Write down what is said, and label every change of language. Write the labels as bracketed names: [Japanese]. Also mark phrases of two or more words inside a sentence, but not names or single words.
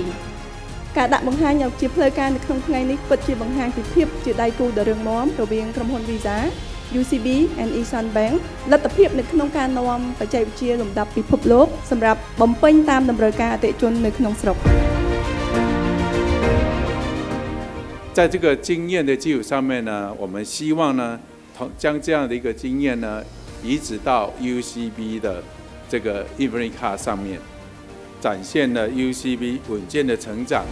[Khmer] ការដាក់បង្ហាញឲ្យជាផ្លូវការនៅក្នុងថ្ងៃនេះពិតជាបង្ហាញពីភាពជាដៃគូដ៏រឹងមាំរវាងក្រុមហ៊ុន Visa UCB and Esan Bank លទ្ធភាពនៅក្នុងការនាំបច្ចេកវិទ្យាលំដាប់ពិភពលោកសម្រាប់បំពេញតាមតម្រូវការអតិថិជននៅក្នុងស្រុក [Chinese] 在这个经验的基础上面呢，我们希望呢，将这样的一个经验呢，移植到 UCB 的这个 Infinite Card 上面，展现了 UCB 稳健的成长。